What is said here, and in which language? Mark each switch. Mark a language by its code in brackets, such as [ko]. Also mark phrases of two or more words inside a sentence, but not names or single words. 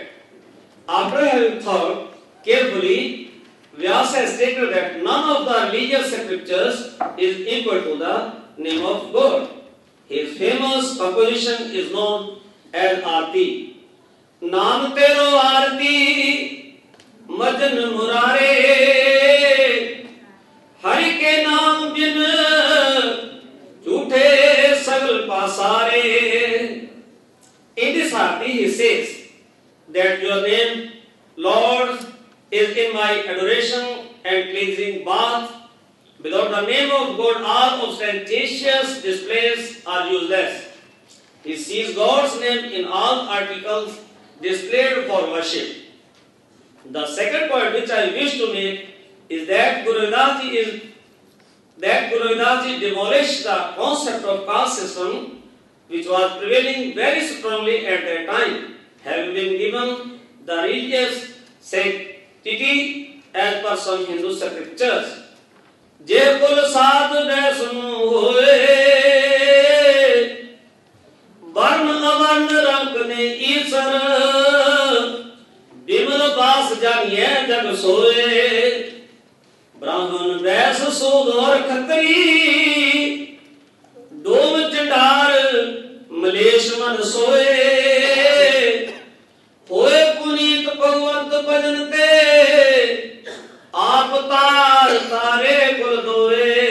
[en] After having thought carefully, Vyasa has stated that none of the religious scriptures is equal to the name of God. His famous composition is known as Aarti. [hi] नाम तेरो आरती, मजन मुरारे, हरि के नाम बिन, झूठे सगल पसारे. [en] In this Aarti he says that your name, Lord, is in my adoration and cleansing bath. Without the name of God, all ostentatious displays are useless. He sees God's name in all articles displayed for worship. The second point which I wish to make is that Guru Ravidas Ji demolished the concept of caste system which was prevailing very strongly at that time, having been given the religious sanctity as per some Hindu scriptures. [hi] जे कुल साध वैसनु होए, वरन अवरन रंक ने ईसर, बिमल बास जानिए जग सोए, ब्राह्मण वैस सूद और खत्री, डोम चिंडार मलेश मन सोए, होए पुनीत भगवंत भजन ते, आप तर तारे कुल दोए.